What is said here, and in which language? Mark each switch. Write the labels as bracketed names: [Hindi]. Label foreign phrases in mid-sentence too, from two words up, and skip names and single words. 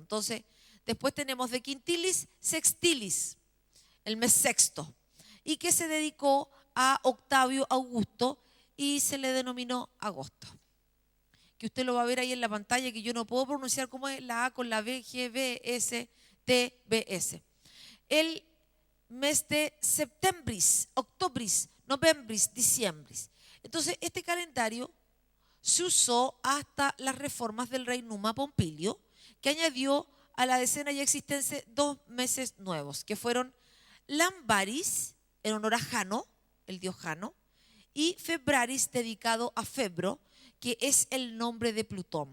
[Spanish] Entonces, después tenemos de quintilis, sextilis, el mes sexto, y que se dedicó a Octavio Augusto y se le denominó agosto. Que usted lo va a ver ahí en la pantalla, que yo no puedo pronunciar cómo es la A con la B, G, B, S, T, B, S. El mes de septembris, octobris, novembris, diciembris. Entonces, este calendario se usó hasta las reformas del rey Numa Pompilio, que añadió a la decena ya existente 2 meses nuevos, que fueron Lambaris, en honor a Jano, el dios Jano, y Febraris, dedicado a Febro, que es el nombre de Plutón.